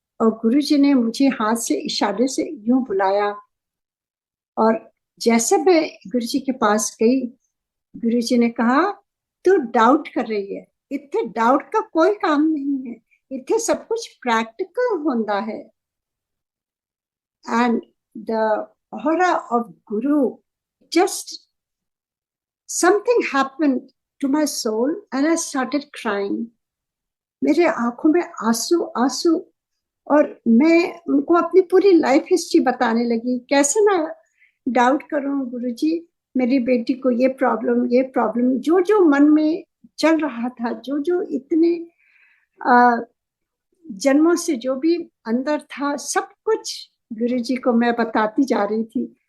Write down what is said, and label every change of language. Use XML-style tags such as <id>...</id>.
<hi>और गुरुजी ने मुझे हाथ से इशारे से यूं बुलाया, और जैसे मैं गुरुजी के पास गई, गुरुजी ने कहा, तू डाउट कर रही है, इतने डाउट का कोई काम नहीं है, इतने सब कुछ प्रैक्टिकल होता है।</hi> <en>And the aura of Guru, just something happened to my soul and I started crying.</en> <hi>मेरे आंखों में आंसू आंसू, और मैं उनको अपनी पूरी लाइफ हिस्ट्री बताने लगी। कैसे मैं डाउट करूं गुरुजी, मेरी बेटी को ये प्रॉब्लम, जो जो मन में चल रहा था, जो जो इतने जन्मों से जो भी अंदर था, सब कुछ गुरुजी को मैं बताती जा रही थी।</hi>